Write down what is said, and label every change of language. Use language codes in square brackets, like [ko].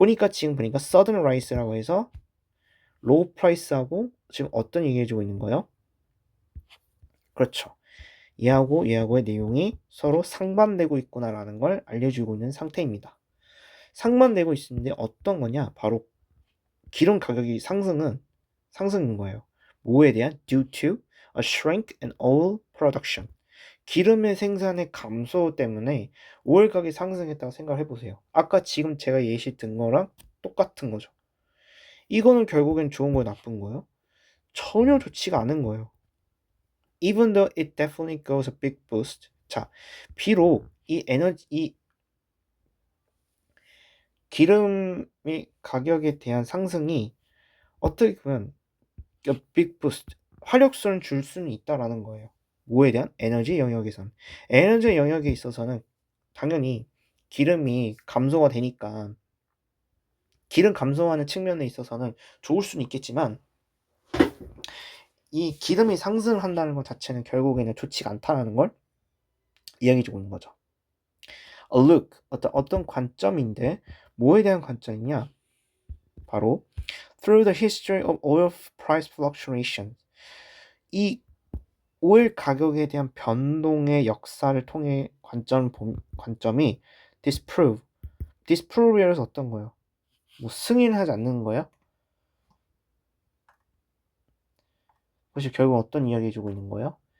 [ko] 지금 보니까 [en] sudden rise [ko] 라고 해서 [en] low price [ko] 하고 지금 어떤 얘기해주고 있는 거예요? 그렇죠. 얘하고의 내용이 서로 상반되고 있구나라는 걸 알려주고 있는 상태입니다. 상반되고 있는데 어떤 거냐? 바로 기름 가격이 상승인 거예요. 뭐에 대한? [en] Due to a shrink in oil production. [ko] 기름의 생산의 감소 때문에 오일 가격이 상승했다고 생각을 해보세요. 아까 지금 제가 예시 든 거랑 똑같은 거죠. 이거는 결국엔 좋은 거예요, 나쁜 거예요? 전혀 좋지가 않은 거예요. [en] Even though it definitely goes a big boost. [ko] 자, 비록 이 기름의 가격에 대한 상승이 어떻게 보면 [en] big boost, [ko] 화력선을 줄 수는 있다라는 거예요. 뭐에 대한? 에너지 영역에선. 에너지 영역에 있어서는 당연히 기름이 감소가 되니까 기름 감소하는 측면에 있어서는 좋을 수는 있겠지만 이 기름이 상승한다는 것 자체는 결국에는 좋지가 않다는 걸 이야기해주고 있는 거죠. [en] A look, [ko] 어떤 관점인데 뭐에 대한 관점이냐? [en] 바로 through the history of oil price fluctuations. [ko] 이 오일 가격에 대한 변동의 역사를 통해 관점이 disprove에서 어떤 거예요? 뭐 승인하지 않는 거예요? 그것이 결국 어떤 이야기 해주고 있는 거예요?